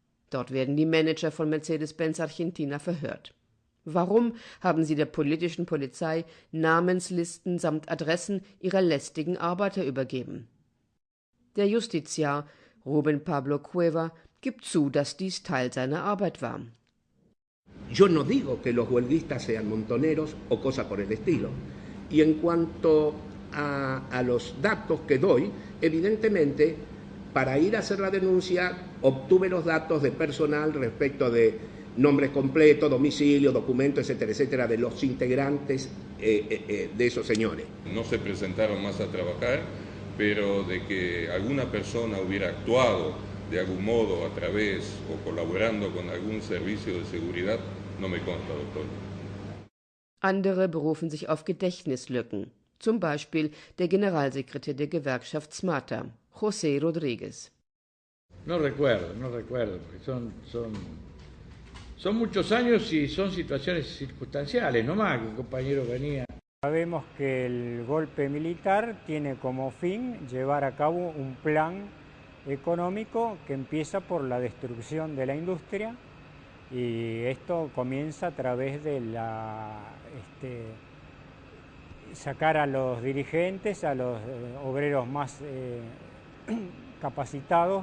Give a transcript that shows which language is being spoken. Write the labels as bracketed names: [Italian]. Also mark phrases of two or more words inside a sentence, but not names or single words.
[German] Dort werden die Manager von Mercedes-Benz Argentina verhört. Warum haben sie der politischen Polizei Namenslisten samt Adressen ihrer lästigen Arbeiter übergeben? Der Justiziar Rubén Pablo Cueva gibt zu, dass dies Teil seiner Arbeit war. [Spanish] Yo no digo que los huelguistas sean montoneros o cosa por el estilo. Y en cuanto a los datos que doy, evidentemente, para ir a hacer la denuncia, obtuve los datos de personal respecto de nombres completos, domicilio, documentos, etcétera, etcétera, de los integrantes de esos señores. No se presentaron más a trabajar, pero de que alguna persona hubiera actuado de algún modo a través o colaborando con algún servicio de seguridad, no me consta, doctor. [German] Andere berufen sich auf Gedächtnislücken, zum Beispiel der Generalsekretär der Gewerkschaft SMATA, José Rodríguez. [Spanish] No recuerdo, porque son muchos años y son situaciones circunstanciales, no más que un compañero venía. Sabemos que el golpe militar tiene como fin llevar a cabo un plan económico que empieza por la destrucción de la industria, y esto comienza a través de sacar a los dirigentes, a los obreros más capacitados.